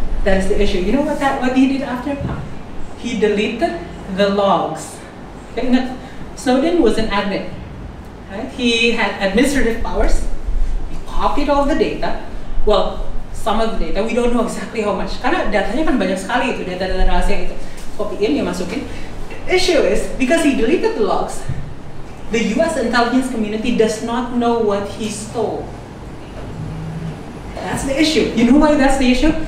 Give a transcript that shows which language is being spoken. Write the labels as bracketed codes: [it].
[en] That is the issue. You know what he did after? He deleted the logs. Okay, ingat, Snowden was an admin. Right? He had administrative powers. He copied all the data. Well, some of the data, we don't know exactly how much. [id] Karena datanya kan banyak sekali itu, data-data rahasia itu. Copyin, dia masukin. [en] The issue is, because he deleted the logs, the US intelligence community does not know what he stole. That's the issue. You know why that's the issue?